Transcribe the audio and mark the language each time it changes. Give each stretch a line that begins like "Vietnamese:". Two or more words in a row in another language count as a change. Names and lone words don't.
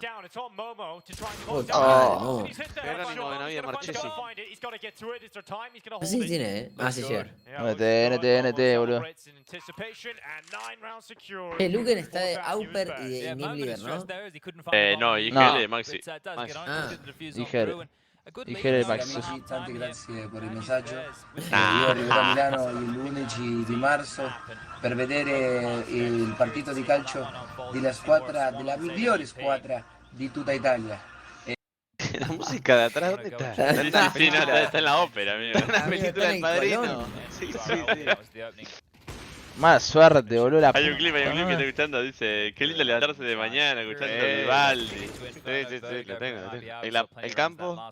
Spanish: Puta Oh. madre, Qué no había Marchesi. no. Sí tiene, Ah, sí llega. NT, boludo. Luken está de Auper y de Game Leader, ¿no? No, IGL No. de Maxi. Igere Max.
Italian: Amici, tante grazie per il messaggio. Ah. Io arriverò a Milano l'11 di marzo per vedere il partito di calcio della migliore squadra di tutta Italia.
Spanish: La música de atrás, ¿dónde está? Sí, no, está en la ópera, amigo. Una película del Padrino. Sí. Mala suerte, boludo. La Hay un clip que puta está madre. escuchando, dice, qué lindo levantarse de mañana escuchando el Baldi. Sí, lo tengo. El campo.